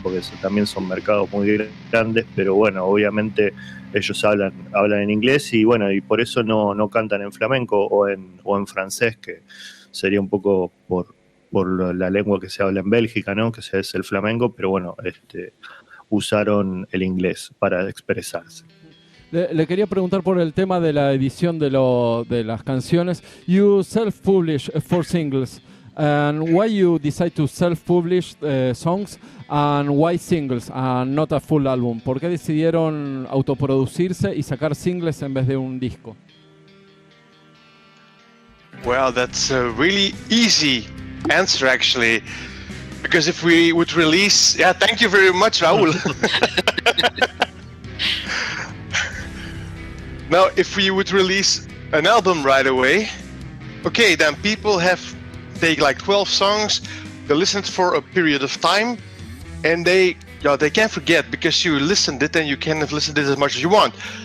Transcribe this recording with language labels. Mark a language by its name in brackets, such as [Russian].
[Spanish] Porque también son mercados muy grandes, pero bueno, obviamente ellos hablan en inglés y bueno, y por eso no cantan en flamenco o en francés, que sería un poco por la lengua que se habla en Bélgica, ¿no? Que es el flamenco, pero bueno, usaron el inglés para expresarse. Le quería preguntar por el tema de la edición de las canciones. [English] You self-publish 4 singles. And why you decide to self-publish songs and why singles and not a full album? [Spanish] ¿Por qué decidieron autoproducirse y sacar singles en vez de un disco? [English] Well, that's a really easy answer, actually. Because if we would release... Yeah, thank you very much, Raul. Now, if we would release an album right away, okay, then people take like 12 songs, they listen for a period of time, and they can't forget, because you listened it and you can have listened it as much as you want.